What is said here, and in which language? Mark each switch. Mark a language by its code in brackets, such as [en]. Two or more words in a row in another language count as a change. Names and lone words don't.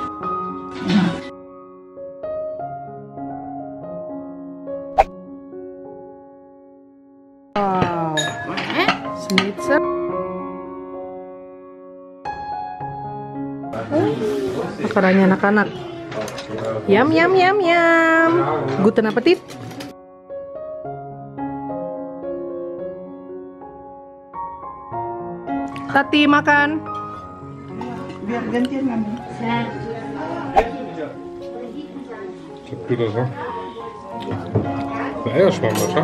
[de] Wow, schnitzel. [id] Makanannya anak-anak. [de] Yam. Guten appetit. [id] Tati makan. Biar gantian ngambil. [nl] Doe dat dan. Erg mama, zo.